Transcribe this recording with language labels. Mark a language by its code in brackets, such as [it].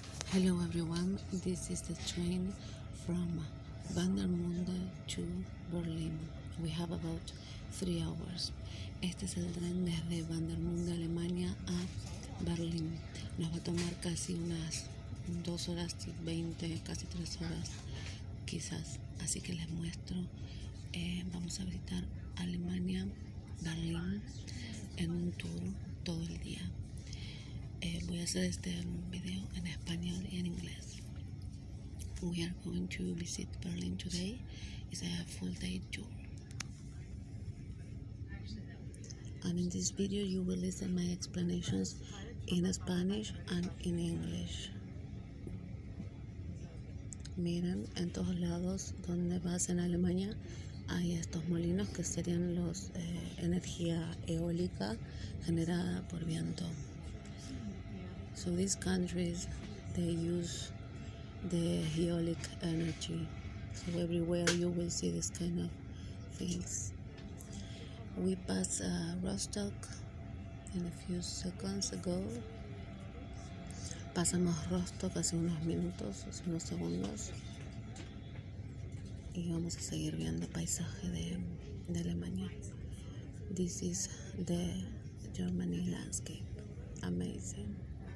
[en] Hello everyone, this is the train from Warnemunde to Berlin. We have about 3 hours. [es] Este es el tren desde Warnemunde, Alemania a Berlín. Nos va a tomar casi unas 2 horas y 20, casi 3 horas quizás. Así que les muestro. Vamos a visitar Alemania, Berlín en un tour todo el día. Voy a hacer este video en español y en inglés. [en] We are going to visit Berlin today. It's a full day tour. And in this video you will listen my explanations in Spanish and in English. [es] Miren, en todos lados donde vas en Alemania hay estos molinos que serían los energía eólica generada por viento. [en] So these countries, they use the eolic energy. So everywhere you will see this kind of things. We passed Rostock in a few seconds ago. [es] Pasamos Rostock hace unos minutos, hace unos segundos. Y vamos a seguir viendo paisaje de Alemania. [en] This is the Germany landscape. Amazing.